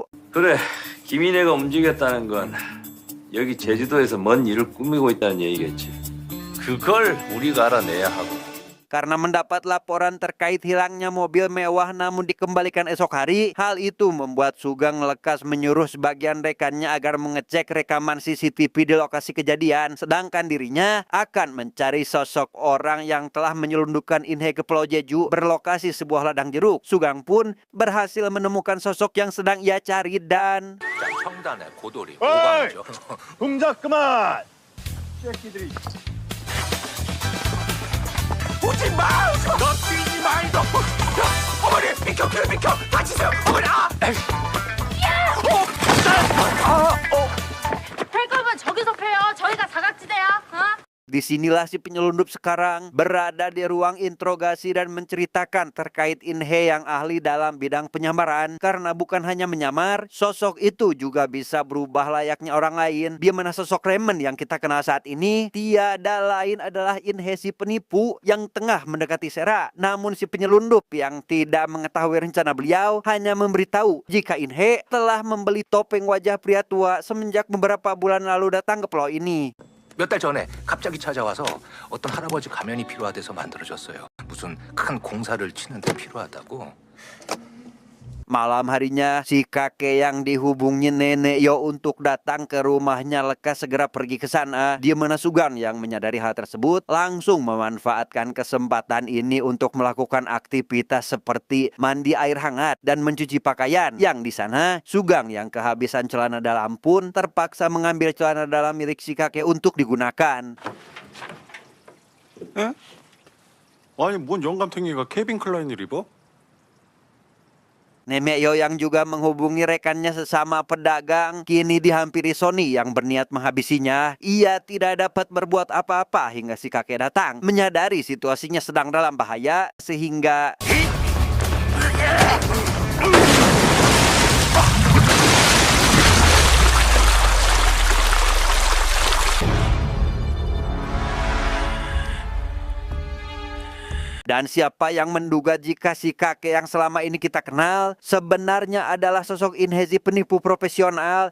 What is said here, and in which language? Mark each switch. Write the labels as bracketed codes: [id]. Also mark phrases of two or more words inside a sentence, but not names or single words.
[ko] 그래, 김인혜가 움직였다는 건 여기 제주도에서 뭔 일을 꾸미고 있다는 얘기겠지. 그걸 우리가 알아내야 하고. [id] Karena mendapat laporan terkait hilangnya mobil mewah namun dikembalikan esok hari, hal itu membuat Sugeng lekas menyuruh sebagian rekannya agar mengecek rekaman CCTV di lokasi kejadian, sedangkan dirinya akan mencari sosok orang yang telah menyelundupkan Inhe ke Pulau Jeju berlokasi sebuah ladang jeruk. Sugeng pun berhasil menemukan sosok yang sedang ia cari dan [ko] 청단의 고돌이 어이! 오광이죠. 동작 그만! 새끼들이. 오지 마! 너 뛰지 마 이거! 어머니 비켜 비켜 다치세요 어머니 펼 거면 저기서 펴요. 저희가 사각지대야. [id] disinilah si penyelundup sekarang berada di ruang interogasi dan menceritakan terkait Inhe yang ahli dalam bidang penyamaran. Karena bukan hanya menyamar, sosok itu juga bisa berubah layaknya orang lain. Di mana sosok Raymond yang kita kenal saat ini tiada lain adalah Inhe si penipu yang tengah mendekati Sera. Namun si penyelundup yang tidak mengetahui rencana beliau hanya memberitahu jika Inhe telah membeli topeng wajah pria tua semenjak beberapa bulan lalu datang ke pulau ini. [ko] 몇 달 전에 갑자기 찾아와서 어떤 할아버지 가면이 필요하대서 만들어줬어요. 무슨 큰 공사를 치는데 필요하다고. [id] Malam harinya, si kakek yang dihubungi Nenek Yo untuk datang ke rumahnya lekas segera pergi ke sana. Di mana Sugeng yang menyadari hal tersebut langsung memanfaatkan kesempatan ini untuk melakukan aktivitas seperti mandi air hangat dan mencuci pakaian. Yang di sana, Sugeng yang kehabisan celana dalam pun terpaksa mengambil celana dalam milik si kakek untuk digunakan. [ko] 아니, 뭔 영감탱이가 케빈 클라인을 입어? [id] Nenek Yo yang juga menghubungi rekannya sesama pedagang kini dihampiri Sony yang berniat menghabisinya. Ia tidak dapat berbuat apa-apa hingga si kakek datang. Menyadari situasinya sedang dalam bahaya sehingga dan siapa yang menduga jika si kakek yang selama ini kita kenal sebenarnya adalah sosok Inhe si penipu profesional.